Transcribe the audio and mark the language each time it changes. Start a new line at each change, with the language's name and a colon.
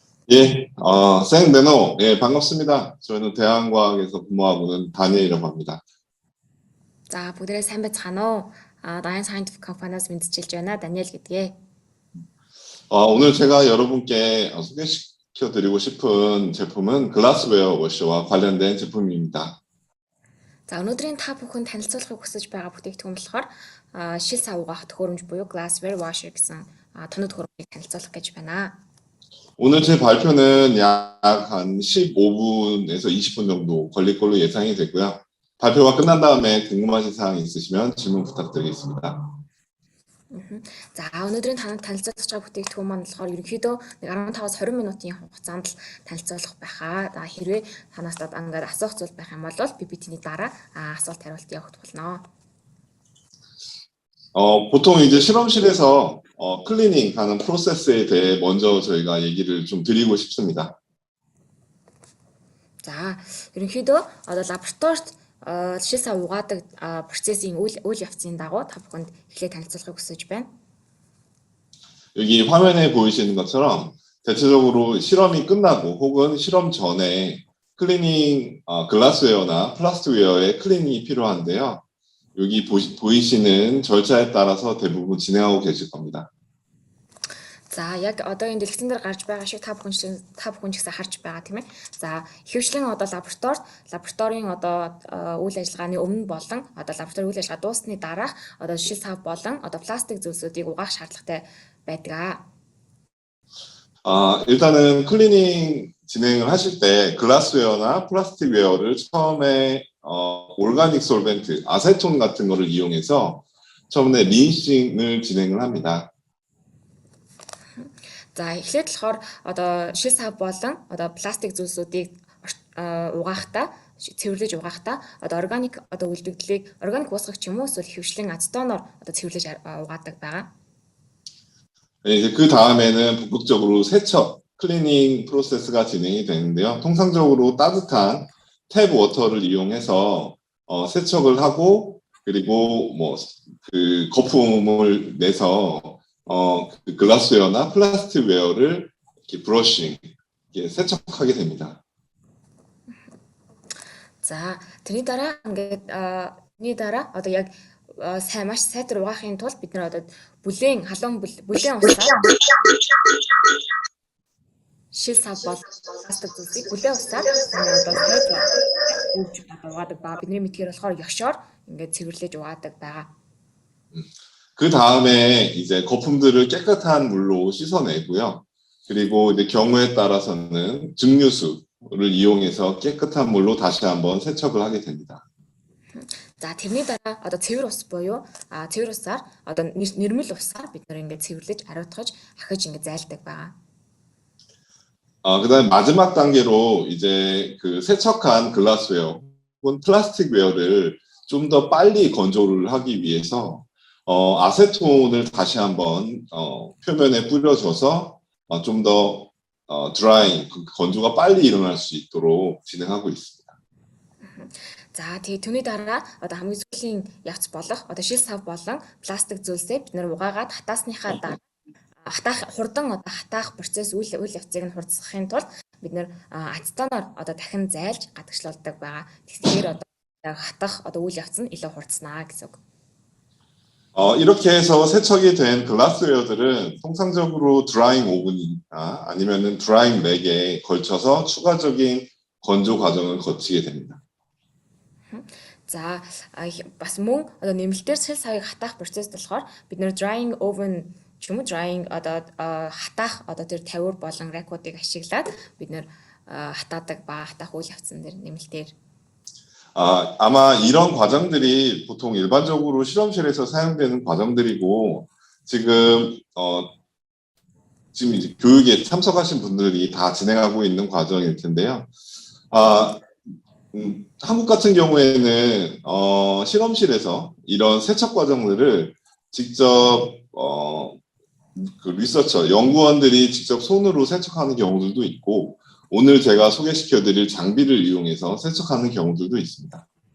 Korean: 예, 생-네노, 예, 반갑습니다. 저는 대한과학에서 근무하고는 다니엘이라고 합니다.
Mongolian: За бүгдээ сайн байцгаана уу? Dayan Scientific компаниас мэдчилж байна. 다니엘 гэдгээ.
Korean: 오늘 제가 여러분께 소개시켜드리고 싶은 제품은 글라스웨어 워시와 관련된 제품입니다.
Mongolian: За өнөөдрийн та бүхэн танилцуулахыг хүсэж байгаа бүтээгдэхүүн болохоор шил сав угаах төхөөрөмж буюу Glassware Washer гэсэн тоног төхөөрөмжийг танилцуулах гэж байна.
Korean: 오늘 제 발표는 약 한 15분에서 20분 정도 걸릴 걸로 예상이 되고요. 발표가 끝난 다음에 궁금하신 사항이 있으시면 질문 부탁드리겠습니다.
Mongolian: За өнөөдрийн танилцуулах байгаа бүтээгдэхүүн маань болохоор ерөнхийдөө 15-аас 20 минутын хугацаанд л танилцуулах байхаа. За хэрвээ танаас ингээд асуух зүйл байх юм бол PPT-ний дараа асуулт хариулт явуулах болно.
Korean: 보통 이제 실험실에서 클리닝 하는 프로세스에 대해 먼저 저희가 얘기를 좀 드리고 싶습니다.
Mongolian: За ерөнхийдөө одоо лабораторид шил сав угаадаг процессын үйл явцын дагуу та бүхэнд эхлээд танилцуулахыг хүсэж байна.
Korean: 여기 화면에 보이시는 것처럼 대체적으로 실험이 끝나고 혹은 실험 전에 클리닝 글라스웨어나 플라스틱웨어의 클리닝이 필요한데요. 여기 보이시는 절차에 따라서 대부분 진행하고 계실 겁니다.
Mongolian: За яг одоо энэ дэлгэцэн дээр гарч байгаа шиг та бүхэн ч гэсэн харж байгаа тийм ээ. За ихэвчлэн одоо лабораторийн одоо үйл ажиллагааны өмнө болон одоо лабораторийн үйл ажиллагаа дуусны дараах одоо шил сав болон одоо пластик зүйлсүүдийг угаах шаардлагатай байдаг.
Korean: 일단은 클리닝 진행을 하실 때 글라스웨어나 플라스틱웨어를 처음에 올가닉 솔벤트, 아세톤 같은 거를 이용해서 처음에 린싱을 진행을 합니다.
Mongolian: За эхлээд болохоор одоо шил сав болон одоо пластик зүйлсүүдийг угаахдаа цэвэрлэж угаахдаа одоо органик одоо үлдэгдлийг органик уусгагч юм уу эсвэл хөвшлэн ацетоноор одоо цэвэрлэж угаадаг байгаа.
Korean: 이제 그 다음에는 본격적으로 세척, 클리닝 프로세스가 진행이 되는데요. 통상적으로 따뜻한 탭 워터를 이용해서 세척을 하고 그리고 뭐 그 거품을 내서 그 글라스웨어나 플라스틱웨어를 이렇게 브러싱, 이렇게 세척하게 됩니다.
Mongolian: За тэрний дараа ингээд одоо яг маш сайтар угаахын тулд бид нэр одоо бүлээн усаар шил сав бол пластик зүйлсийг бүлээн усаар одоо сайтар угаадаг ба бидний мэдгээр болохоор ёшоор ингээд цэвэрлэж угаадаг байгаа.
Korean: 그 다음에 이제 거품들을 깨끗한 물로 씻어내고요. 그리고 이제 경우에 따라서는 증류수를 이용해서 깨끗한 물로 다시 한번 세척을 하게 됩니다.
Mongolian: За тэрний дараа одоо цэвэр ус буюу цэвэр усаар одоо нэрмэл усаар бид нэр ингээд цэвэрлэж ариутгаж ахиж ингээд зайлдаг байгаа.
Korean: 그다음에 마지막 단계로 이제 그 세척한 글라스웨어 혹은 플라스틱웨어를 좀 더 빨리 건조를 하기 위해서 아세톤을 다시 한번 표면에 뿌려줘서 좀 더 드라이, 건조가 빨리 일어날 수 있도록 진행하고 있습니다.
Mongolian: За тэгээ түүний дараа одоо хамгийн сүүлийн явц болох одоо шил сав болон пластик зүйлсээ бид нэр угаагаад хатаасныхаа дараа хатаах процесс үйл явцыг нь хурцсахын тулд бид нэр ацетоноор одоо дахин зайлж гадагшлуулдаг байгаа. Тэгэхээр одоо хатах одоо үйл явц нь илүү хурцснаа гэсэн үг.
Korean: 이렇게 해서 세척이 된 글라스웨어들은 통상적으로 드라잉 오븐이나 아니면은 드라잉 렉에 걸쳐서 추가적인 건조 과정을 거치게 됩니다.
Mongolian: За бас мөн одоо нэмэлтээр сэл савыг хатаах процесс болохоор бид нэр drying oven ч юм уу drying одоо хатаах одоо тэр тавиур болон ракуудыг ашиглаад бид нэр хатаадаг ба хатаах үйл явцсан дээр нэмэлтээр
Korean: 아마 이런 과정들이 보통 일반적으로 실험실에서 사용되는 과정들이고 지금 지금 이제 교육에 참석하신 분들이 다 진행하고 있는 과정일 텐데요. 한국 같은 경우에는 실험실에서 이런 세척 과정들을 직접 그 리서처 연구원들이 직접 손으로 세척하는 경우들도 있고 오늘 제가 소개시켜드릴 장비를 이용해서 세척하는 경우들도 있습니다.